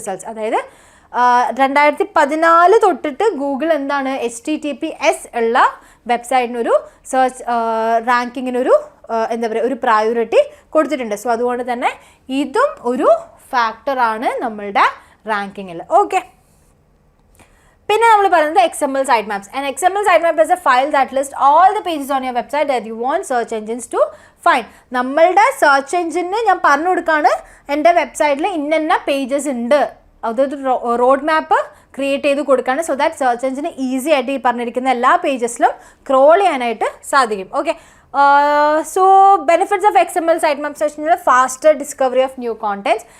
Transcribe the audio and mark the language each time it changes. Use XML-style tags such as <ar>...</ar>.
<ml>അതായത് 2014 തൊട്ടിട്ട് ഗൂഗിൾ എന്താണ് HTTPS ഉള്ള വെബ്സൈറ്റിനൊരു സെർച്ച് റാങ്കിങ്ങിനൊരു എന്താ പറയുക ഒരു പ്രയോറിറ്റി കൊടുത്തിട്ടുണ്ട്. സോ അതുകൊണ്ട് തന്നെ ഇതും ഒരു ഫാക്ടറാണ് നമ്മളുടെ റാങ്കിങ്ങിൽ. ഓക്കെ, പിന്നെ നമ്മൾ പറയുന്നത് XML Sitemaps.</ml> <en>And XML Sitemap is a file that lists all the pages on your website that you want search engines to find.</en> <ml>നമ്മളുടെ സെർച്ച് എഞ്ചിന് ഞാൻ പറഞ്ഞു കൊടുക്കുകയാണ് എൻ്റെ വെബ്സൈറ്റിൽ ഇന്ന പേജസ് ഉണ്ട്, അതൊരു റോഡ് മാപ്പ് ക്രിയേറ്റ് ചെയ്ത് കൊടുക്കുകയാണ്. So that search engine easy ആയിട്ട് ഈ പറഞ്ഞിരിക്കുന്ന എല്ലാ പേജസിലും ക്രോൾ ചെയ്യാനായിട്ട് സാധിക്കും.</ml> <en>Okay, so benefits of XML Sitemaps വെച്ചാൽ faster discovery of new contents.</en>